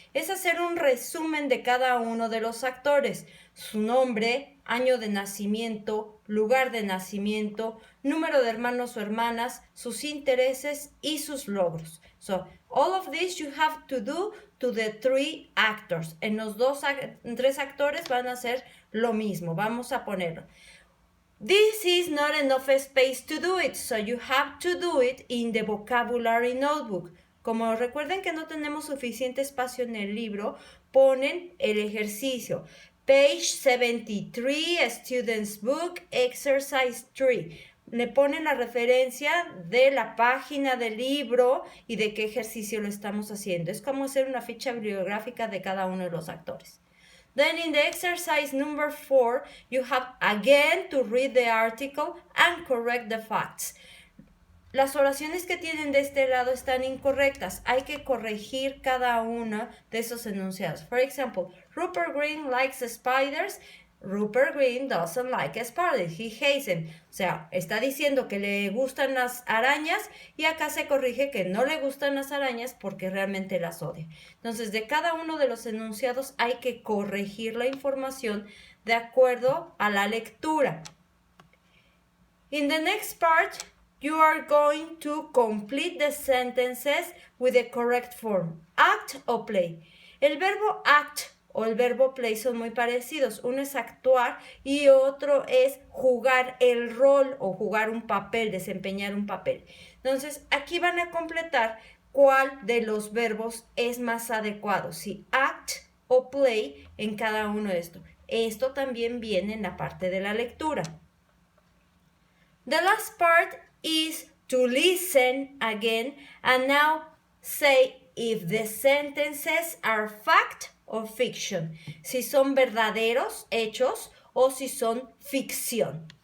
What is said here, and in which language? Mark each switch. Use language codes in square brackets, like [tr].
[es] Es hacer un resumen de cada uno de los actores. Su nombre, año de nacimiento, lugar de nacimiento, número de hermanos o hermanas, sus intereses y sus logros. [en] So, all of this you have to do to the 3 actors. [es] En los 3 actores van a hacer lo mismo. Vamos a ponerlo. [en] This is not enough space to do it, so you have to do it in the vocabulary notebook. [es] Como recuerden que no tenemos suficiente espacio en el libro, ponen el ejercicio. [en] Page 73, Student's Book, Exercise 3. [es] Le ponen la referencia de la página del libro y de qué ejercicio lo estamos haciendo. Es como hacer una ficha bibliográfica de cada uno de los actores. [en] Then in the exercise number 4, you have again to read the article and correct the facts. [es] Las oraciones que tienen de este lado están incorrectas. Hay que corregir cada uno de esos enunciados. [en] For example, Rupert Grint likes spiders. Rupert Grint doesn't like spiders. He hates them. [es] O sea, está diciendo que le gustan las arañas y acá se corrige que no le gustan las arañas porque realmente las odia. Entonces, de cada uno de los enunciados hay que corregir la información de acuerdo a la lectura. [en] In the next part, you are going to complete the sentences with the correct form. Act o play. [es] El verbo act o el verbo play son muy parecidos. Uno es actuar y otro es jugar el rol o jugar un papel, desempeñar un papel. Entonces, aquí van a completar cuál de los verbos es más adecuado, si act o play en cada uno de estos. Esto también viene en la parte de la lectura. [en] The last part is to listen again and now say if the sentences are fact or fiction. [es] Si son verdaderos hechos o si son ficción.